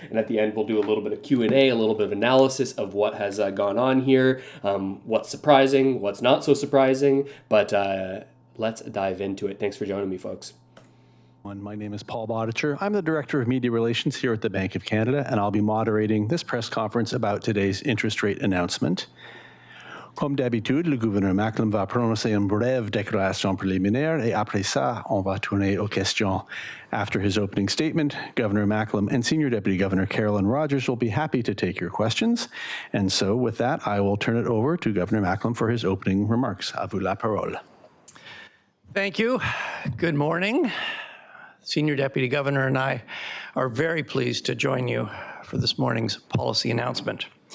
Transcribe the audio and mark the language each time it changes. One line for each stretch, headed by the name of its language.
English: And at the end, we'll do a little bit of Q&A, a little bit of analysis of what has gone on here, what's surprising, what's not so surprising. But let's dive into it. Thanks for joining me, folks. My name is Paul Bodicher. I'm the Director of Media Relations here at the Bank of Canada, and I'll be moderating this press conference about today's interest rate announcement.
French: Comme d'habitude, le gouverneur Macklem va prononcer une brève déclaration préliminaire et après ça, on va tourner aux questions.
English: After his opening statement, Governor Macklem and Senior Deputy Governor Carolyn Rogers will be happy to take your questions. And so with that, I will turn it over to Governor Macklem for his opening remarks.
French: À vous la parole.
English: Thank you. Good morning. Senior Deputy Governor and I are very pleased to join you for this morning's policy announcement.